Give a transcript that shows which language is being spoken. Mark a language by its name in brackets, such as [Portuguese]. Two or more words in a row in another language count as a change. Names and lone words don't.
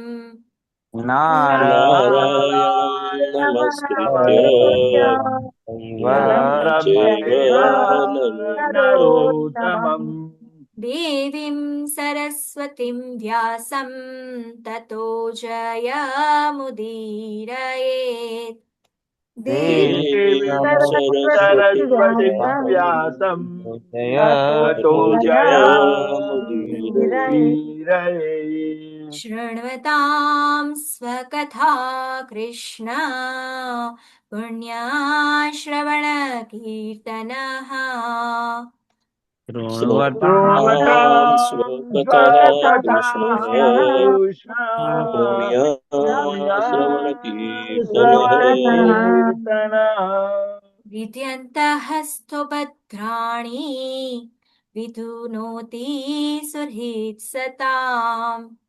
[Sanskrit] नारायणं नमस्कृत्य नरं નરમ चैव ચૈવ नरोत्तमम्. નરોત્તમં. देवीं सरस्वतीं व्यासं ततो जयमुदीरयेत्. देवीं सरस्वतीं व्यासं ततो જયमुदीरये. शृण्वतां स्वकथा कृष्ण पुण्याश्रवणकीर्तनः. श्रवतां स्वकतः कृष्ण पुण्याश्रवणकीर्तनः. विद्यन्तः स्तुभद्राणि विधुनोति सुहृत्सताम्.